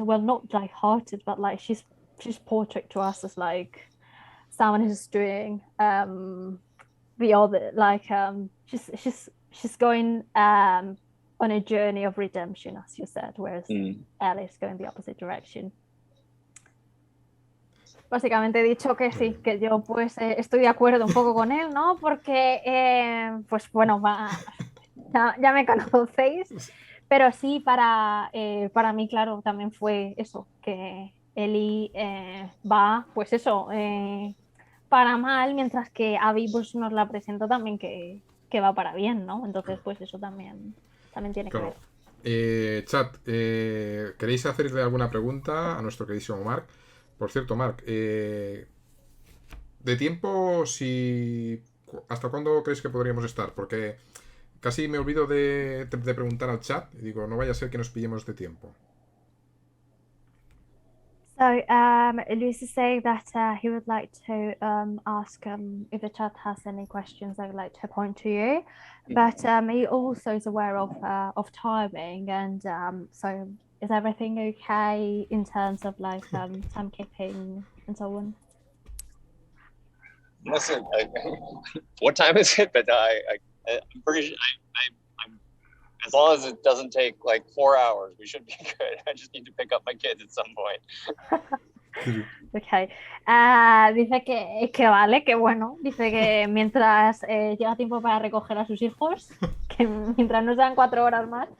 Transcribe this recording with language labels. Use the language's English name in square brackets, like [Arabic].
[English] Well, not light-hearted, but like she's portrayed to us as like someone who's doing the other, like she's going on a journey of redemption, as you said, whereas Ellie's going the opposite direction. [Spanish] Básicamente he dicho que sí, que yo pues estoy de acuerdo un poco con él, ¿no? Porque pues bueno, ya me conocéis, pero sí para mí, claro, también fue eso, que Ellie va, pues eso, para mal, mientras que Abby pues, nos la presentó también que va para bien, ¿no? Entonces, pues eso también tiene que ver. Chat, ¿queréis hacerle alguna pregunta a nuestro queridísimo Mark? Por cierto, Mark, de tiempo, ¿hasta cuándo crees que podríamos estar? Porque casi me olvido de preguntar al chat y digo, no vaya a ser que nos pillemos de tiempo. [English] So Luis is saying that he would like to ask if the chat has any questions they would like to point to you, but he also is aware of timing, and so is everything okay in terms of like timekeeping and so on? Listen, what time is it? But I'm pretty sure I'm as long as it doesn't take like 4 hours, we should be good. I just need to pick up my kids at some point. [Spanish] Okay. Dice que vale, que bueno. Dice que mientras llega tiempo para recoger a sus hijos, que mientras no sean 4 horas más.